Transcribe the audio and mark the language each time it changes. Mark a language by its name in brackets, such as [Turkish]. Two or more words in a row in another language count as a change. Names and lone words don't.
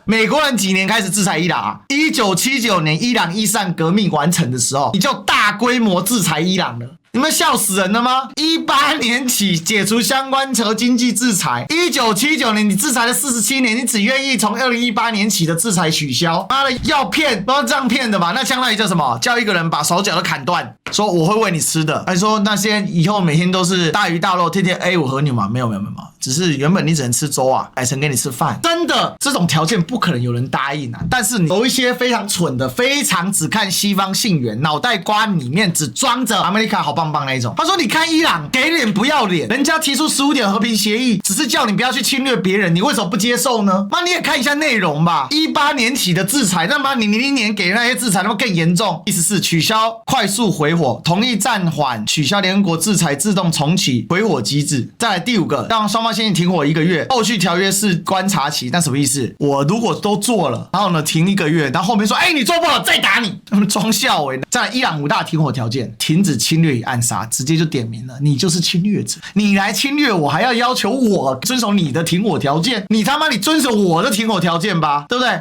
[Chinese] 美國人幾年開始制裁伊朗啊？1979年伊朗伊斯蘭革命完成的時候，你就大規模制裁伊朗了。你們笑死人了嗎？18年起解除相關核經濟制裁，1979年你制裁了47年，你只願意從2018年起的制裁取消？媽的，要騙都要這樣騙的吧？那相當於叫什麼？叫一個人把手腳都砍斷，說我會餵你吃的，還說那些以後每天都是大魚大肉，天天 A5和牛嘛？沒有，只是原本你只能吃粥啊，改成給你吃飯。真的，這種條件不可能有人答應啊！但是有一些非常蠢的，非常只看西方信源，腦袋瓜裡面只裝着阿美利卡好棒棒那一種。他說：“你看伊朗給臉不要臉，人家提出15點和平協議，只是叫你不要去侵略別人，你為什麼不接受呢？媽，你也看一下內容吧。18年起的制裁，那麼你00年給那些制裁，那麼更嚴重。意思是取消快速回火，同意暫緩取消聯合國制裁，自動重啟回火機制。再來第5個，讓雙方先停火1個月，後續條約是觀察期。那什麼意思？我如果都做了，然後呢停1個月，然後後面說，你做不好再打你，他們裝笑欸。再來伊朗5大停火條件：停止侵略與暗殺。”直接就點名了，你就是侵略者，你來侵略我，還要求我遵守你的停火條件，你他媽你遵守我的停火條件吧，對不對？